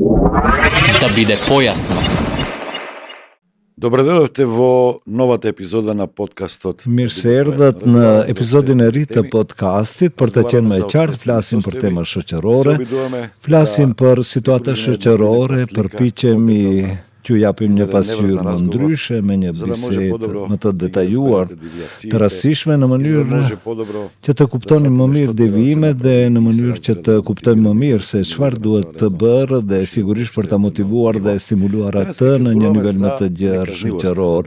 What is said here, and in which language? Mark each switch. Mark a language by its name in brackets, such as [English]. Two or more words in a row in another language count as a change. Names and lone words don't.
[Macedonian] Да биде појасно. Добре дојдовте во новата епизода на подкастот. [Albanian] Mirë se erdhët në episodin e ri të podcastit për të qenë më e qartë, flasim për tema shoqërore, flasim për situata shoqërore, përpiqemi t'ju japim një pasqyrë më ndryshe me një bisedë më të detajuar, të rastishme në mënyrë që të kuptoni më mirë devijimet dhe në mënyrë që të kuptojmë më mirë se çfarë duhet të bërë dhe sigurisht për ta motivuar dhe stimuluar atë në një nivel më të gjerë shoqëror.